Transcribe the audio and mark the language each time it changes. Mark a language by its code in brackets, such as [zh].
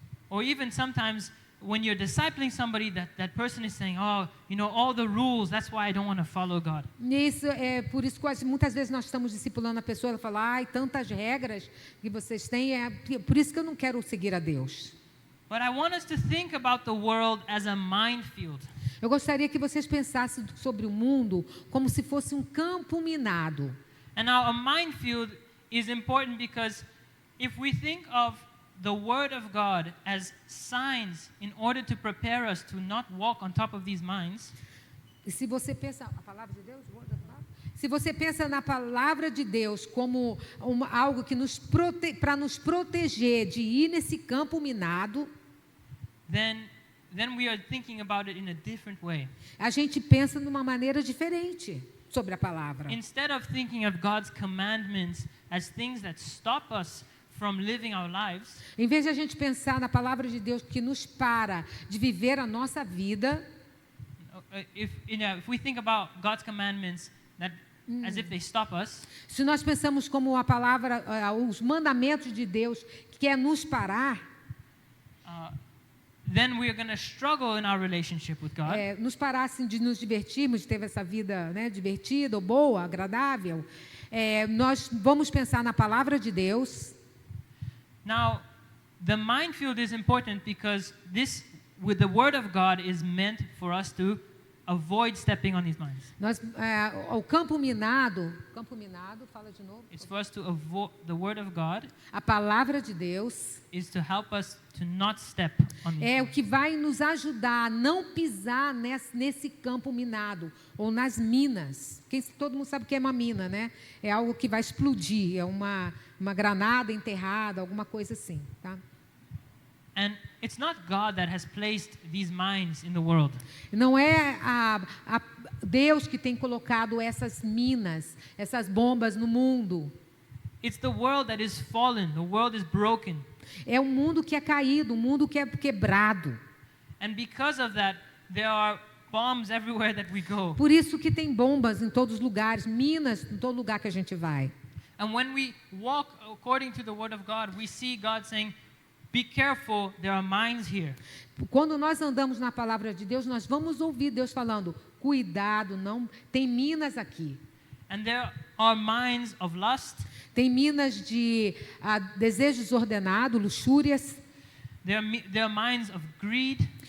[en] Or even sometimes when you're discipling somebody, that person is saying, oh, you know, all the rules, that's why I don't want to follow God. [pt] Isso é por isso que muitas vezes nós estamos discipulando a pessoa, ela fala, ai, tantas regras que vocês têm, por isso que eu não quero seguir a Deus. [en] But I want us to think about the world as a minefield. [pt] Eu gostaria que vocês pensassem sobre o mundo como se fosse um campo minado. [en] And now a minefield is important because if we think of the Word of God as signs in order to prepare us to not walk on top of these mines, [pt] E se você pensa, a palavra de Deus, se você pensa na palavra de Deus como algo que para nos proteger de ir nesse campo minado, [en] then we are thinking about it in a different way. [pt] a gente pensa de uma maneira diferente sobre a palavra. [en] Instead of thinking of God's commandments as things that stop us from living our lives, [pt] Em vez de a gente pensar na palavra de Deus que nos para de viver a nossa vida, [en] if we think about God's commandments that as if they stop us, [pt] se nós pensamos como a palavra, os mandamentos de Deus que é nos parar, [en] then we are going to struggle in our relationship with God. [pt] nos parar assim, de nos divertirmos, de ter essa vida, né, divertida, ou boa, agradável, nós vamos pensar na palavra de Deus. [en] Now, the minefield is important because with the Word of God is meant for us to avoid stepping on these mines. [pt] O campo minado, fala de novo. [en] It's for us to avoid the Word of God [pt] A palavra de Deus [en] is to help us to not step on these [pt] é o [en] mines. [pt] que vai nos ajudar a não pisar nesse campo minado ou nas minas. Todo mundo sabe o que é uma mina, né? É algo que vai explodir, é uma granada enterrada, alguma coisa assim, tá? [en] And it's not God that has placed these mines in the world. [pt] Não é Deus que tem colocado essas minas, essas bombas no mundo. [en] It's the world that is fallen. The world is broken. [pt] É um mundo que é caído, um mundo que é quebrado. [en] And because of that, there are bombs everywhere that we go. [pt] Por isso que tem bombas em todos os lugares, minas em todo lugar que a gente vai. [en] And when we walk according to the Word of God, we see God saying, be careful, there are mines here. [pt] Quando nós andamos na palavra de Deus, nós vamos ouvir Deus falando: cuidado, não tem minas aqui. [en] And there are mines of lust. [pt] Tem minas de desejo desordenado, luxúrias. [en] There are mines of greed,